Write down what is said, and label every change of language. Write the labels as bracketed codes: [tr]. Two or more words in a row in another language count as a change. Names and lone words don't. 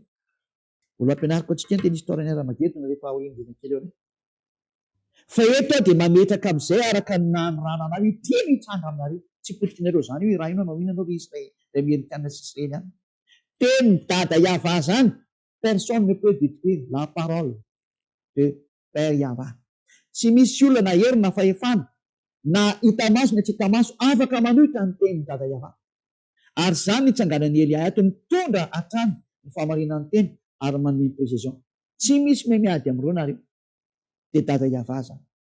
[mg] Olo ampianariko antsika ny teny historan'ny Haramagedona rehefa aoriana kely eo. Fa eto dia mametraka amin'izay araka ny nanorana anao iteny hitranga aminareo. Tsy politikanareo zany io raha ino anao inanao re Amerikana sy Israely any. Teny dada Yahva zany. [fr] Personne ne peut détruire la parole de Père Yahva. [mg] Tsy misy olona na hery na fahefana na hita maso na tsy hita maso afaka manohitra ny teny dada Yahva. Ary zany nitsanganan'ny Elia ato mitondra hatrany ny famarinan'ny teny ary manome précision. Tsy misy miady amin'ireo nareo. Dia dada Yahva zany.